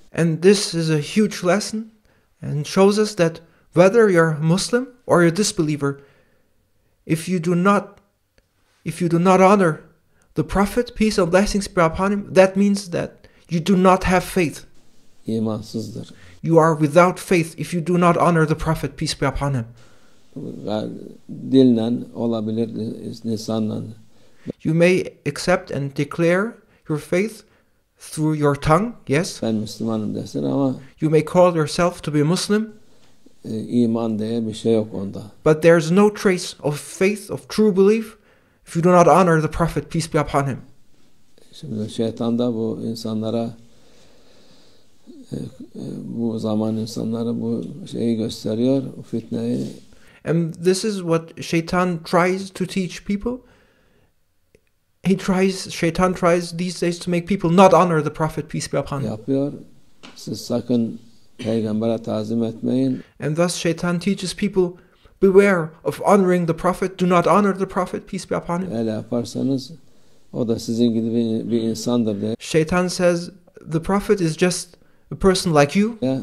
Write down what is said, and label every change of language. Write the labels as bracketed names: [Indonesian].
[English] And this is a huge lesson and shows us that whether you're Muslim or you're a disbeliever, if you do not honor the Prophet, peace and blessings be upon him, that means that you do not have faith. [Turkish] İmansızdır. [English] You are without faith if you do not honor the Prophet, peace be upon him. [Turkish] Dille olabilir, lisanla. [English] You may accept and declare your faith through your tongue, yes. [Turkish] Ben Müslümanım desin ama [English] You may call yourself to be a Muslim, [Turkish] iman diye bir şey yok onda. [English] but there's no trace of faith, of true belief, if you do not honor the Prophet, peace be upon him. [Turkish] Şimdi şeytan da bu insanlara bu zaman insanlara bu şeyi gösteriyor, bu fitneyi. [English] And this is what Shaitan tries to teach people. Shaitan tries these days to make people not honor the Prophet, peace be upon him. [Turkish] Yapıyor. Siz sakın peygambere tazim etmeyin. [English] And thus Shaitan teaches people, beware of honoring the Prophet, do not honor the Prophet, peace be upon him. [Turkish] Öyle yaparsanız o da sizin gibi bir insandır diye. [English] Shaitan says the Prophet is just a person like you.